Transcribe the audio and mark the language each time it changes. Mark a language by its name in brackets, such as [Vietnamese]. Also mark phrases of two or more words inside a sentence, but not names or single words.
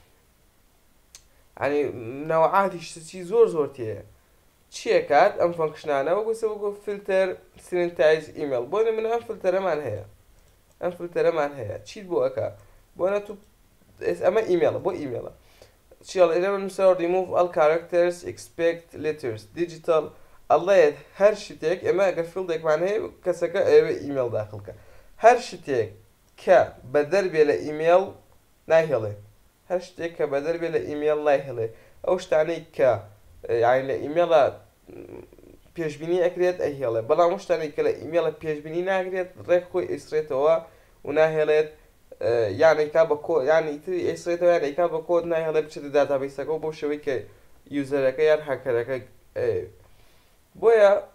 [Central Kurdish] ینی نەوعاتی شتی زۆر تێیە چیەکات ئەم فانکشنانە وەکو [English] filter sanitize email [Central Kurdish] بۆ من ئەم فیلتەرەمان هەیە چیت بۆ ئەکا بۆ نەتو ئەمە ئیمێڵە بۆ ئیمێڵە چیڵ ئێرە نووسە [English] remove all characters expect letters digital [Central Kurdish] ئەڵێت هەر شتێک ئێمە ئەگەر فیلدێکمان هەیە کەسەکە ئەوێ ئیمێڵ داخڵکە هەر شتێک کە بەدەربێ لە ئیمێڵ ناهێڵێ هەر شتێک کە بەدەربێ لە ئیمێڵ ناهێڵێ ئەو شتانەی کە یعنی لە ئیمێڵە پێشبینی ئەکرێت ئەهێڵێ بەڵام ئەو شتانەی کە لە ئیمێڵە پێشبینی ناکرێت ڕێک خۆی ئیسرێتەوە و ناهێڵێت یانێکا بە کۆ یانی تری ئیسرێتەوە یانێکا بە کۆد ناهێڵێ بچێت داتابیسەکە بۆ شێوەی کە یوزەرەکە یان هەکەرەکە بۆیە